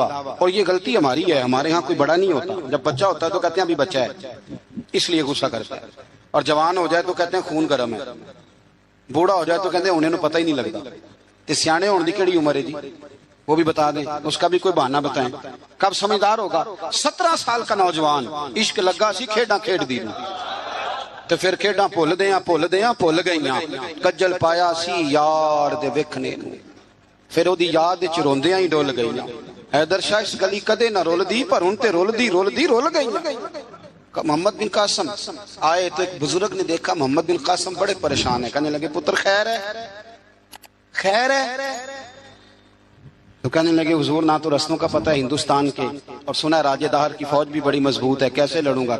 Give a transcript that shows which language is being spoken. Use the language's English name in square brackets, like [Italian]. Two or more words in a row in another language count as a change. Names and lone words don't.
[Urdu] اور یہ غلطی ہماری ہے، ہمارے ہاں کوئی بڑا نہیں ہوتا، جب بچہ ہوتا ہے تو کہتے ہیں ابھی بچہ ہے، اس لیے غصہ کرتا ہے، اور جوان ہو جائے تو کہتے ہیں خون گرم ہے، بوڑھا ہو جائے تو کہتے ہیں انہیں پتہ ہی نہیں لگتا۔ [Punjabi] تے سیانے ہونے دی کیڑی عمر ہے جی، [Urdu] وہ بھی بتا دیں، اس کا بھی کوئی بہانہ بتائیں، کب سمجھدار ہوگا؟ [Punjabi] 17 [Urdu] سال کا نوجوان، [Punjabi] عشق لگا سی کھیڈاں کھیڈ دی تو پھر کھیڈاں بھول گئیاں، کجل پایا سی یار دے ویکھنے نوں، پھر وہ دی یاد وچ روندیاں ہی ڈول گئیاں۔ حیدر شاہ اس گلی کدے نہ رول دی، پر ہن تے رول گئیاں۔ [Urdu] محمد بن قاسم آئے تو ایک بزرگ نے دیکھا محمد بن قاسم بڑے پریشان ہے، کہنے لگے پتر خیر ہے؟ تو کہنے لگے حضور نہ تو رسموں کا پتہ ہے ہندوستان کے، اور سنا ہے راجہ دہر کی فوج بھی بڑی مضبوط ہے، کیسے لڑوں گا؟